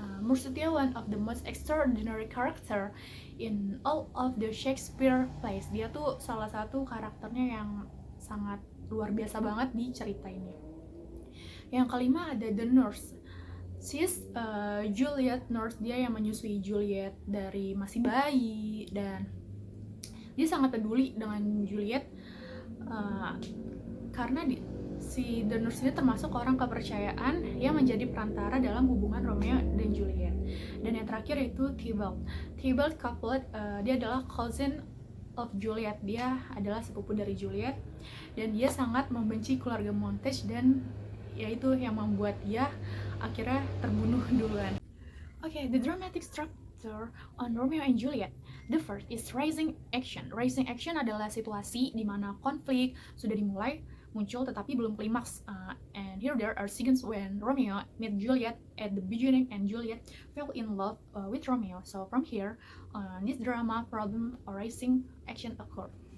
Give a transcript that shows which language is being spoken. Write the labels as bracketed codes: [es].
[en] Mercutio one of the most extraordinary character in all of the Shakespeare plays. [id] Dia tuh salah satu karakternya yang sangat luar biasa banget di cerita ini. Yang kelima ada [en] the nurse. She's Juliet nurse. [id] Dia yang menyusui Juliet dari masih bayi, dan dia sangat peduli dengan Juliet karena si the nurse ini termasuk orang kepercayaan yang menjadi perantara dalam hubungan Romeo dan Juliet. Dan yang terakhir itu Tybalt Capulet. Dia adalah [en] cousin of Juliet. [id] Dia adalah sepupu dari Juliet, dan dia sangat membenci keluarga Montague, dan yaitu yang membuat dia akhirnya terbunuh duluan. [en] Okay, the dramatic structure on Romeo and Juliet. The first is rising action. [id] Rising action adalah situasi di mana konflik sudah dimulai muncul tetapi belum klimaks. [en] And here there are scenes when Romeo met Juliet at the beginning and Juliet fell in love with Romeo. So from here, this drama problem or rising action occur.